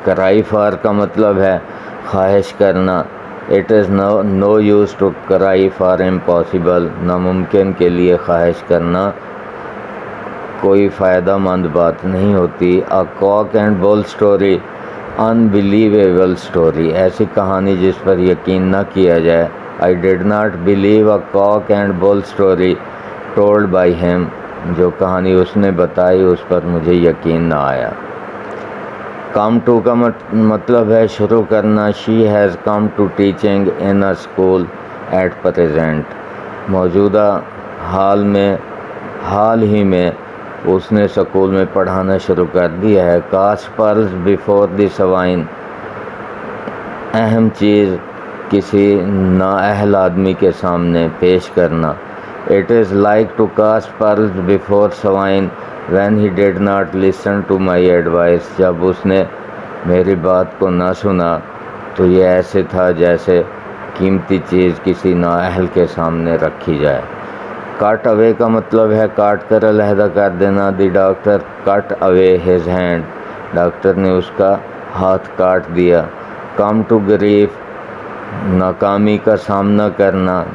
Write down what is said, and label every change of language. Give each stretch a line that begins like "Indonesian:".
English: cry for
Urdu: کا مطلب ہے خواہش کرنا.
English: It is no use to cry for impossible.
Urdu: ناممکن کے لیے خواہش کرنا کوئی فائدہ مند بات نہیں ہوتی.
English: A cock and bull story unbelievable story.
Urdu: ایسی کہانی جس پر یقین نہ کیا جائے.
English: I did not believe a cock and bull story told by him.
Urdu: جو کہانی اس نے بتائی اس پر مجھے یقین نہ آیا. come to کا مطلب ہے شروع کرنا.
English: she has come to teaching in a school at present.
Urdu: موجودہ حال ہی میں اس نے سکول میں پڑھانا شروع کر دیا ہے.
English: cast pearls before the swine.
Urdu: اہم چیز کسی نااہل آدمی کے سامنے پیش کرنا.
English: It is like to cast pearls before swine when he did not listen to my advice.
Urdu: جب اس نے میری بات کو نہ سنا تو یہ ایسے تھا جیسے قیمتی چیز کسی نااہل کے سامنے رکھی جائے. کٹ اوے کا مطلب ہے کاٹ کر علیحدہ کر دینا.
English: The doctor cut away his hand.
Urdu: ڈاکٹر نے اس کا ہاتھ کاٹ دیا. کم ٹو گریف ناکامی کا سامنا کرنا.